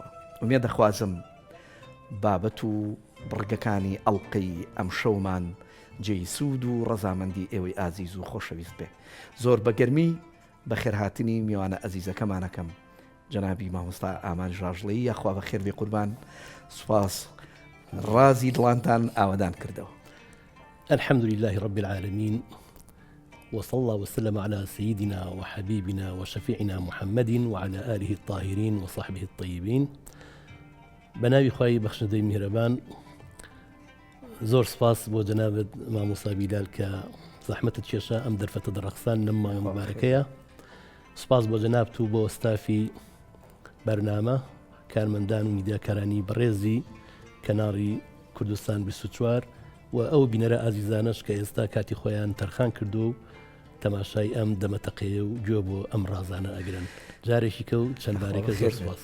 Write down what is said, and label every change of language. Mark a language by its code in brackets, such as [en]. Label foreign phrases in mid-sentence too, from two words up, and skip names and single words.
[ckb] ومێ دەخوازم بابەت و بڕگەکانی ئەڵقەی ئەم شەومان جێی سوود و ڕەزامەندی ئێوەی ئازیز و خۆشەویست بێ. زۆر بەگەرمی بە خێرهاتنی میوانە ئەزیزەکەمانەکەم جەنابی مامۆستا ئامان ژاژڵەی یاخوا بە خێر بێ قوربان. سوپاس، ڕازی دڵانتان ئاوادان کردەوە. [ar] الحمد لله رب العالمين، وصلى الله وسلم على سيدنا وحبيبنا وشفيعنا محمد وعلى آله الطاهرين وصحبه الطيبين. [ckb] بناوي خواهي بخشندەی میهرەبان، زۆر سپاس بۆ جەنابەت مامۆستا بیلال کە زەحمەتت کێشە ئەم دەرفەتە دەڕەخسان لەم مایە مبارەکەیە. سپاس بۆ جەنابت و بۆ ستافی بەرنامە، کارمەندان و میدیاکارانی بەڕێزی کەناڵی کوردستان 24 و ئەو بینەرە ئازیزانش کە ئێستا کاتی خۆیان تەرخان کردو و تەماشای ئەم دەمەتەقەیە و گوێ بۆ ئەم ڕازانە ئەگرن جارێکی کە و چەند بارێکە زۆر سپاس.